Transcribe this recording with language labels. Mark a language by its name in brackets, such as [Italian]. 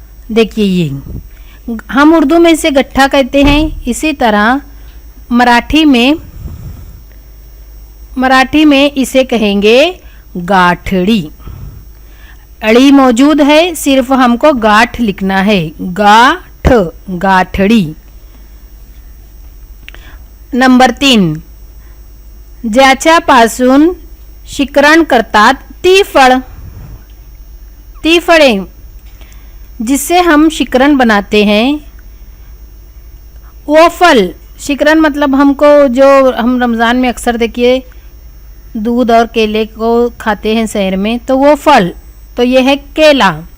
[Hindi] देखिए, ये हम उर्दू में इसे गट्ठा कहते हैं। इसी तरह मराठी में इसे कहेंगे गाठड़ी। अड़ी मौजूद है, सिर्फ हमको गाठ लिखना है। गाठड़ी। [Marathi] नंबर 3, ज्याच्यापासून शिकरण करतात ती फळ। [Hindi] ती फळे, जिससे हम शिकरण बनाते हैं वो फल। शिकरण मतलब हमको जो हम रमज़ान में अक्सर देखिए दूध और केले को खाते हैं शहर में, तो वो फल। तो ये है केला।